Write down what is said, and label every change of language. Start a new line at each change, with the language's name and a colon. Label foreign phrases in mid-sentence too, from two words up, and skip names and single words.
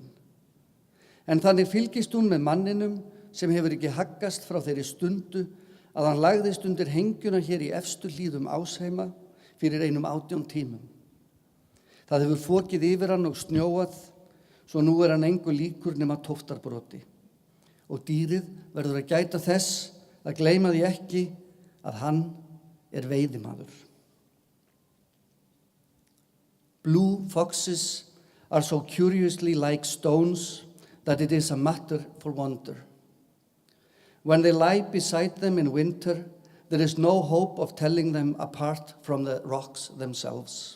Icelandic: En þannig fylgist hún með manninum sem hefur ekki haggast frá þeirri stundu að hann lagðist undir hengjuna hér í efstu hlíðum Ásheima fyrir 18 tímum. Það hefur fokið yfir hann og snjóað, svo nú hann engu líkur nema tóftarbroti. Og dýrið verður að gæta þess að gleyma því ekki að hann veiðimaður.
English: Blue foxes are so curiously like stones that it is a matter for wonder. When they lie beside them in winter, there is no hope of telling them apart from the rocks themselves.